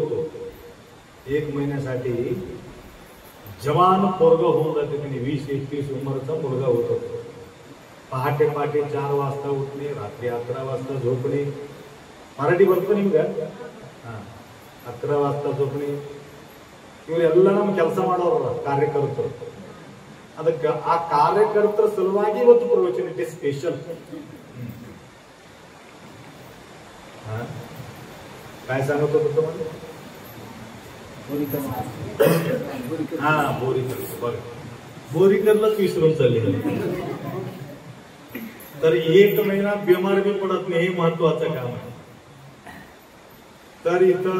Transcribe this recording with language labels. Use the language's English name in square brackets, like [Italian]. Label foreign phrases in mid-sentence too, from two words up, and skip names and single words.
[Marathi] तो 1 महिन्यासाठी जवान पोरगा होऊन जाते. त्यांनी 20-21 उंमरचा मुलगा होतो. पहाटे 4 वाजता उठणे, रात्री 11 वाजता झोपणे. मराठी बोलतो नाही का? 11 वाजता झोपणे. [Kannada] ಇವೆಲ್ಲ ನಮ್ಮ ಕೆಲಸ ಮಾಡೋರು ಕಾರ್ಯಕರ್ತರು. ಅದಕ್ಕೆ ಆ ಕಾರ್ಯಕರ್ತರ ಸಲುವಾಗಿ ಇವತ್ತು ಪ್ರವಚನ [English] it is special. [Marathi] काय सांगत होतो तुम्हाला? हा, बोरीकर. बघा, बोरीकरलाच विसरून चालले. तर 1 महिना बिमार बी पडत नाही, हे महत्वाचं काम आहे.